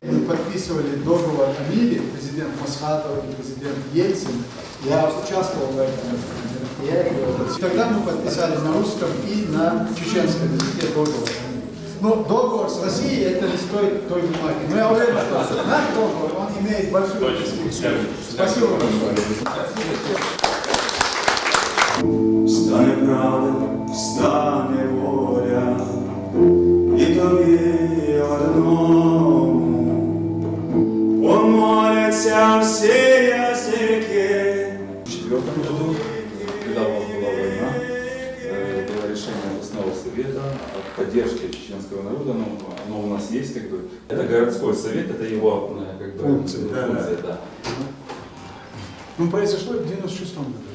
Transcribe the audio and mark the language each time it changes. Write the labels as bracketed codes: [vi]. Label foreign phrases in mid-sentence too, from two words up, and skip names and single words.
[ru] подписывали договор о мире, президент Масхадов и президент Ельцин, я участвовал в этом мероприятии. Тогда мы подписали на русском и на чеченском языке договор о мире. Но договор с Россией это не стоит той бумаги. Но я уверен, что наш договор, он имеет большую перспективу. Спасибо большое. [uk] Стане правда, стане воля, і тобі одному помоляться всі язики. [ru] В 2004 году, когда у нас была война, было решение областного совета о поддержке чеченского народа, но оно у нас есть, как бы. Это городской совет, это его как бы, функция, да. Ну, произошло в 96 году.